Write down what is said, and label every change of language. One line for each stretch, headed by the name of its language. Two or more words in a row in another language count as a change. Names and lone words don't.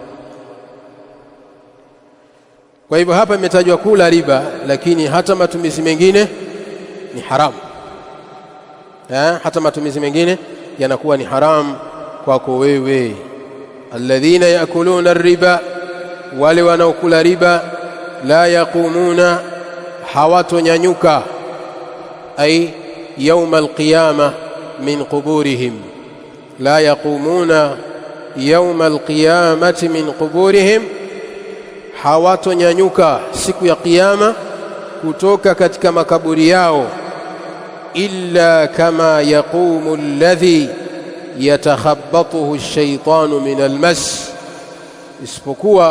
Swahili: Kwa hivyo hapa imetajwa kula riba, lakini hata matumizi mengine ni haramu. Hata matumizi mengine yanakuwa ni haramu kwako wewe.
Arabic: الذين يأكلون الربا,
Swahili: wale wanaokula riba,
Arabic: لا يقومون, hawatonyanyuka, أي يوم القيامة من قبورهم لا يقومون يوم القيامة من قبورهم,
Swahili: hawatonyanyuka siku ya kiyama kutoka katika makaburi yao,
Arabic: إلا كما يقوم الذي يتخبطه الشيطان من المس, isipokuwa